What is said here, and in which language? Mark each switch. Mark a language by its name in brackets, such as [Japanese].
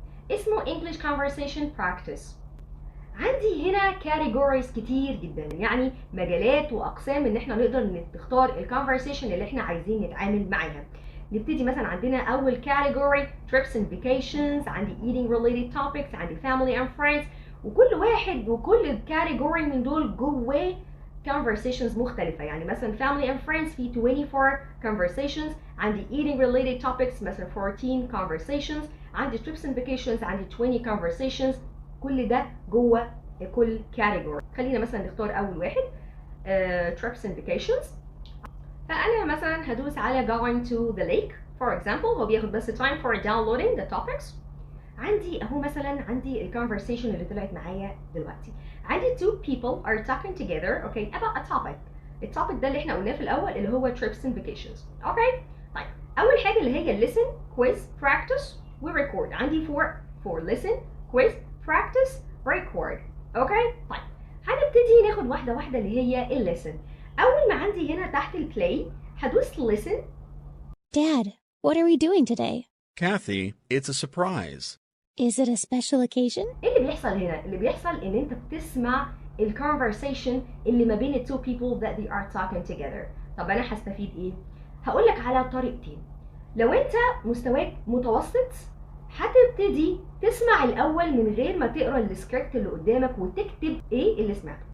[Arabic] اسمه English Conversation Practice. عندي هنا categories كتير جدا، يعني مجالات واقسام ان احنا نقدر نختار الكونفرسيشن اللي احنا عايزين نتعامل معاها. نبتدي مثلا عندنا اول category [English] trips and vacations، [Arabic] عندي [English] eating related topics، [Arabic] عندي [English] family and friends، [Arabic] وكل واحد وكل category من دول جواه conversations مختلفة. يعني مثلا [English] family and friends في 24 conversations، عندي eating related topics مثلا 14 conversations، عندي trips and vacations عندي 20 conversations. [Arabic] كل ده جوه كل category. خلينا مثلا نختار اول واحد [English] trips and vacations. [Arabic] فانا مثلا هدوس على [English] going to the lake for example. [Arabic] هو بياخد بس [English] time for downloading the topics. [Arabic] عندي اهو مثلا عندي الconversation اللي طلعت معايا دلوقتي. عندي [English] two people are talking together okay about a topic. [Arabic] التوبيك ده اللي احنا قلناه في الاول اللي هو trips and vacations. اوكي طيب اول حاجه اللي هي [English] listen quiz practice [Arabic] و record. عندي [English] for listen quiz practice record. [Arabic] اوكي طيب هنبتدي ناخد واحده واحده اللي هي الليسن. اول ما عندي هنا تحت البلاي هدوس listen. [English] Dad, what are we doing today? Kathy, it's a surprise. Is it a special occasion? [Arabic] ايه اللي بيحصل هنا؟ اللي بيحصل ان انت بتسمع الكونفرسيشن اللي ما بين التو [English] people that they are talking together. [Arabic] طب انا هستفيد ايه؟ هقول لك على طريقتين. لو انت مستواك متوسط هتبتدي تسمع الاول من غير ما تقرا السكريبت اللي قدامك وتكتب ايه اللي سمعته.